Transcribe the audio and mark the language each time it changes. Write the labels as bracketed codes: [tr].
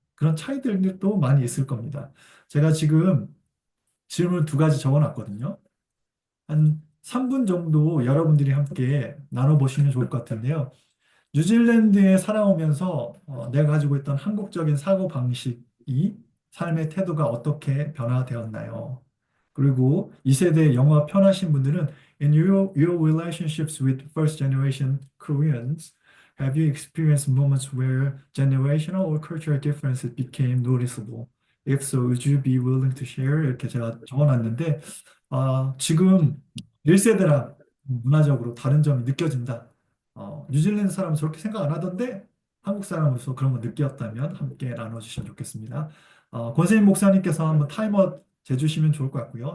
[ko] 그런 차이들도 많이 있을 겁니다. 제가 지금 질문 두 가지 적어놨거든요. 한 3분 정도 여러분들이 함께 나눠보시면 좋을 것 같은데요. 뉴질랜드에 살아오면서 내가 가지고 있던 한국적인 사고방식이 삶의 태도가 어떻게 변화되었나요? 그리고 2세대 영어 편하신 분들은 [en] In your relationships with first generation Koreans, have you experienced moments where generational or cultural differences became noticeable? If so, would you be willing to share? [ko] 이렇게 제가 적어놨는데 지금 1세대랑 문화적으로 다른 점이 느껴진다. 뉴질랜드 사람은 저렇게 생각 안 하던데 한국 사람으로서 그런 거 느꼈다면 함께 나눠주시면 좋겠습니다. 권세인 목사님께서 한번 타이머 재주시면 좋을 것 같고요.